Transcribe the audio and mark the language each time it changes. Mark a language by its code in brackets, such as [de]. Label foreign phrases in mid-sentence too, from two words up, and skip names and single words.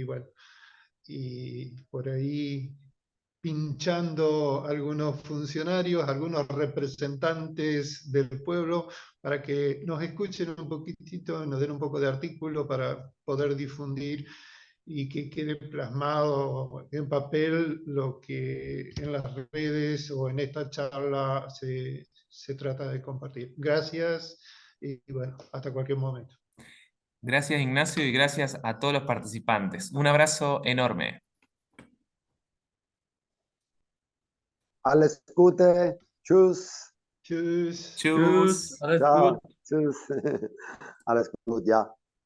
[es] bueno, y por ahí pinchando algunos funcionarios, algunos representantes del pueblo, para que nos escuchen un poquitito, nos den un poco de artículo para poder difundir y que quede plasmado en papel lo que en las redes o en esta charla se trata de compartir. Gracias y bueno, hasta cualquier momento. Gracias, Ignacio, y gracias a todos los participantes. Un abrazo enorme. [de] Alles Gute. Tschüss. Tschüss. Tschüss, Tschüss. alles Ciao. gut. Tschüss. Alles gut, ja.